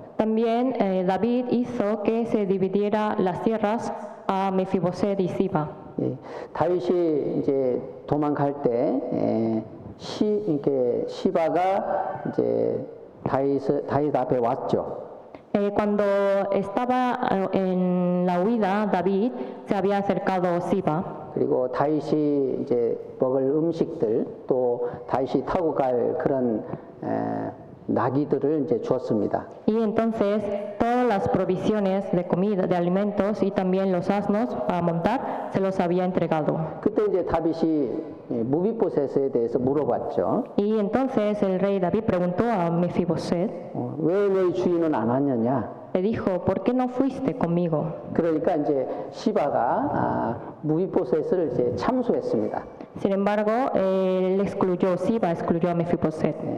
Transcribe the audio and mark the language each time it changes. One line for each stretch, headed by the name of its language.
Spanish: También David hizo que se dividiera las tierras a Mefiboset y Siba.
Korean: 예, 다윗이 이제 도망갈 때 이렇게 시바가 이제 다윗 앞에 왔죠.
Spanish: Cuando estaba en la huida, David se había acercado Siba.
Korean: 그리고 다윗이 이제 먹을 음식들 또 다윗이 타고 갈 그런 나귀들을 이제 주었습니다.
Spanish: Y entonces todas las provisiones de comida, de alimentos y también los asnos para montar se los había entregado.
Korean: 그때 이제 다윗이 무비보셋에 대해서 물어봤죠.
Spanish: Y entonces el rey David preguntó a Mefiboset,
Korean: 왜 너희 주인은 안 왔느냐?
Spanish: le dijo, ¿por qué no fuiste conmigo?
Korean: 그러니까 이제 시바가 무비보셋을 이제 참소했습니다.
Spanish: Sin embargo, él excluyó, Siba excluyó a Mefiboset.